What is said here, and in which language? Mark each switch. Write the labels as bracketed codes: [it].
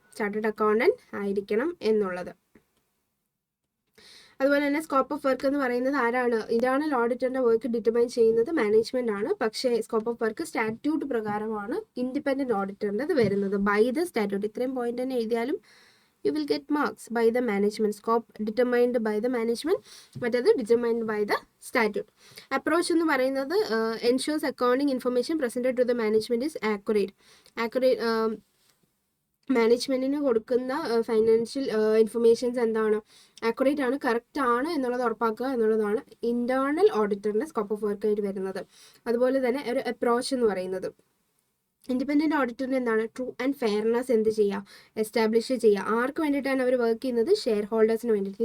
[ml] Chartered accountant ആയിരിക്കണം എന്നുള്ളത്. അതുപോലെ തന്നെ സ്കോപ്പ് ഓഫ് വർക്ക് എന്ന് പറയുന്നത് ആരാണ്? ഇന്റേണൽ ഓഡിറ്ററിന്റെ വർക്ക് ഡിറ്റർമൈൻ ചെയ്യുന്നത് മാനേജ്മെന്റ് ആണ്. പക്ഷേ സ്കോപ്പ് ഓഫ് വർക്ക് സ്റ്റാറ്റ്യൂട്ട് പ്രകാരമാണ് ഇൻഡിപെൻഡന്റ് ഓഡിറ്ററിന്റെ വരുന്നത്. [en] By the statute. [ml] ഇത്രയും പോയിന്റ് തന്നെ എഴുതിയാലും [en] you will get marks. by the management. Scope determined by the management, മറ്റേത് determined by the statute. Approach [ml] എന്ന് പറയുന്നത് [en] ensures accounting information presented to the management is accurate. [ml] മാനേജ്മെന്റിന് കൊടുക്കുന്ന financial informations എന്താണ്? Accurate ആണ്, കറക്റ്റ് ആണ് എന്നുള്ളത് ഉറപ്പാക്കുക എന്നുള്ളതാണ് ഇന്റേണൽ ഓഡിറ്ററിന്റെ സ്കോപ്പ് ഓഫ് വർക്ക് ആയിട്ട് വരുന്നത്. അതുപോലെ തന്നെ ഒരു അപ്രോച്ച് എന്ന് പറയുന്നത്, ഇൻഡിപെൻഡന്റ് ഓഡിറ്ററിന് എന്താണ്? ട്രൂ ആൻഡ് ഫെയർനെസ് എന്ത് ചെയ്യുക? എസ്റ്റാബ്ലിഷ് ചെയ്യുക. ആർക്ക് വേണ്ടിയിട്ടാണ് അവർ വർക്ക് ചെയ്യുന്നത്? ഷെയർ ഹോൾഡേഴ്സിന് വേണ്ടിയിട്ട്.